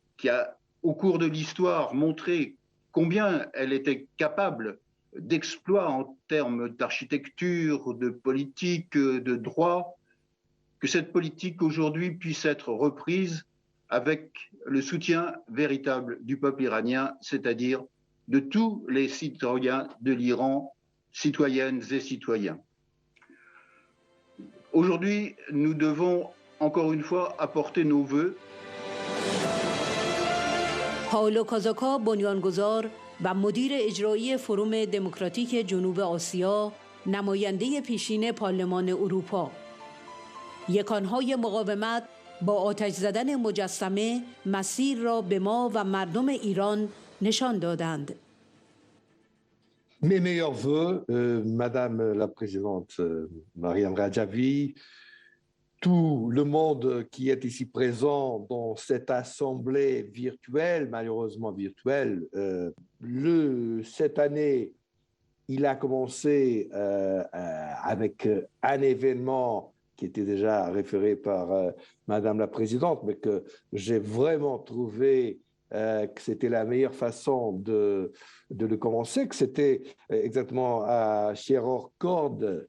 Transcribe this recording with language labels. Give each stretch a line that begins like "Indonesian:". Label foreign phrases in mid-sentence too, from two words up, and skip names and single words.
French: qui a, au cours de l'histoire, montré combien elle était capable d'exploits en termes d'architecture, de politique, de droit, que cette politique aujourd'hui puisse être reprise avec le soutien véritable du peuple iranien, c'est-à-dire de tous les citoyens de l'Iran, citoyennes et citoyens. Aujourd'hui, nous devons encore une fois apporter nos vœux.
Persian: پائولو کازاکا بنیانگذار و مدیر اجرایی فروم دموکراتیک جنوب آسیا، نماینده پیشین پارلمان اروپا. یکانهای مقاومت با آتش زدن مجسمه مسیر را به ما و مردم ایران نشان دادند.
French: Mes meilleurs voeux, Madame la Présidente Mariam Rajavi, tout le monde qui est ici présent dans cette assemblée virtuelle, malheureusement virtuelle. Cette année, il a commencé avec un événement qui était déjà référé par Madame la Présidente, mais que j'ai vraiment trouvé que c'était la meilleure façon de le commencer, que c'était exactement à Cherorkord,